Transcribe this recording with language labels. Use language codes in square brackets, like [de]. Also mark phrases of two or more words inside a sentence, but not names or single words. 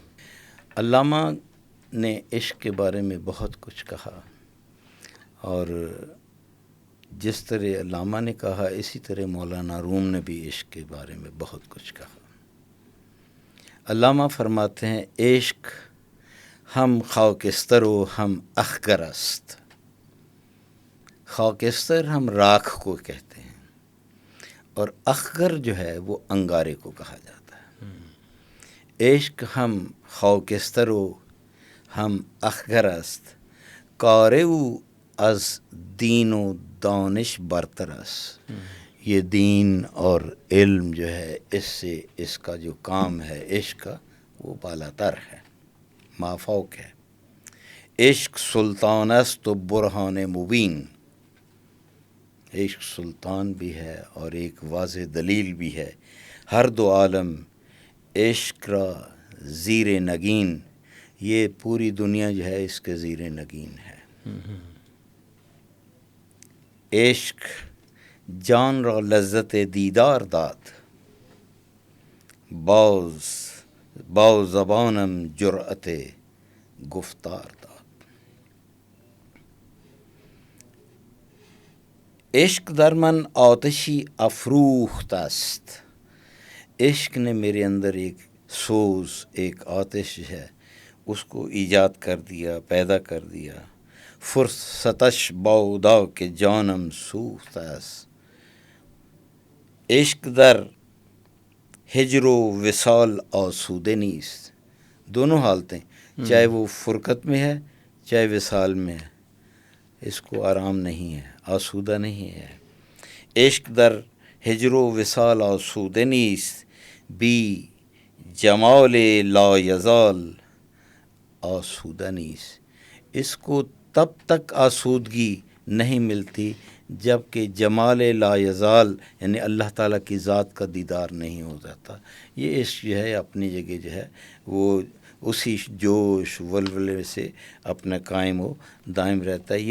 [ur] علامہ نے عشق کے بارے میں بہت کچھ کہا، اور جس طرح علامہ نے کہا اسی طرح مولانا روم نے بھی عشق کے بارے میں بہت کچھ کہا. علامہ فرماتے ہیں [fa] عشق ہم خاکستر و ہم اخگر است. [ur] خاکستر ہم راکھ کو کہتے ہیں اور اخگر جو ہے وہ انگارے کو کہا جاتا ہے. [fa] عشق ہم خاکستر و ہم اخگر است، کار او از دین و دانش برتر است. [ur] یہ دین اور علم جو ہے اس سے اس کا جو کام ہے عشق کا وہ بالاتر ہے، مافوق ہے. [fa] عشق سلطان است و برہان مبین، [ur] عشق سلطان بھی ہے اور ایک واضح دلیل بھی ہے. [fa] ہر دو عالم عشق را زیر نگین، [ur] یہ پوری دنیا جو ہے اس کے زیر نگین ہے. [fa] عشق جان را لذت دیدار داد، باز زبانم جرأت گفتار داد. عشق در من آتشی افروخت است، [ur] عشق نے میرے اندر ایک سوز، ایک آتش ہے اس کو ایجاد کر دیا، پیدا کر دیا. [fa] فرصتش بادا کہ جانم سوخت است. عشق در ہجر و وصال آسوده نیست. [ur] دونوں حالتیں چاہے وہ فرقت میں ہے چاہے وصال میں ہے، اس کو آرام نہیں ہے، آسودہ نہیں ہے. [fa] عشق در ہجر و وصال آسوده نیست، بی جمال لا یزال آسودہ نیست. [ur] اس کو تب تک آسودگی نہیں ملتی جب کہ جمال لا یزال یعنی اللہ تعالیٰ کی ذات کا دیدار نہیں ہو جاتا. یہ عشق جو ہے اپنی جگہ جو ہے وہ اسی جوش ولولے سے اپنا قائم و دائم رہتا ہے.